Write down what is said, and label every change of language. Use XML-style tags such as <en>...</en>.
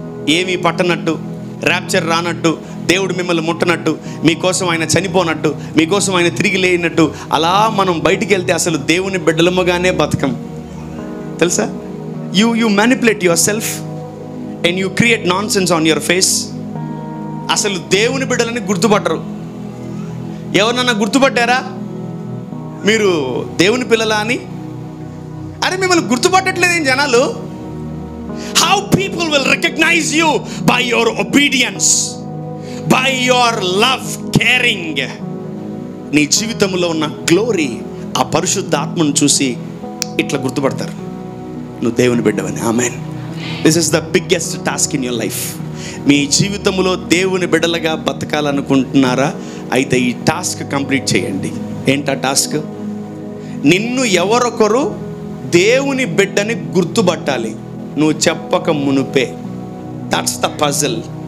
<te>ఏమీ పట్టనట్టు, ర్యాప్చర్ రానట్టు, దేవుడు మిమ్మల్ని ముట్టనట్టు, మీకోసం ఆయన చనిపోనట్టు, మీకోసం ఆయన తిరిగి లేనట్టు, అలా మనం బయటికి వెళ్తే అసలు దేవుని బిడ్డలముగానే బతకం. తెలుసా?</te> <en>You manipulate yourself and you create nonsense on your face.</en> <te>అసలు దేవుని బిడ్డలని గుర్తుపట్టరు. ఎవరినన్నా గుర్తుపట్టారా మీరు దేవుని పిల్లలా అని? అరే మిమ్మల్ని గుర్తుపట్టట్లేదేం జనాలు.</te> <en>How people will recognize you by your obedience, by your love, caring.</en> <te>నీ జీవితంలో ఉన్న గ్లోరీ, ఆ పరిశుద్ధ ఆత్మను చూసి ఇట్లా గుర్తుపడతారు, నువ్వు దేవుని బిడ్డవని. Amen.</te> <en>This is the biggest task in your life.</en> <te>మీ జీవితంలో దేవుని బిడ్డలుగా బతకాలనుకుంటున్నారా? అయితే ఈ టాస్క్ కంప్లీట్ చేయండి. ఏంటా టాస్క్? నిన్ను ఎవరొకరు దేవుని బిడ్డని గుర్తుపట్టాలి, నువ్వు చెప్పక మునుపే.</te> <en>That's the puzzle.</en>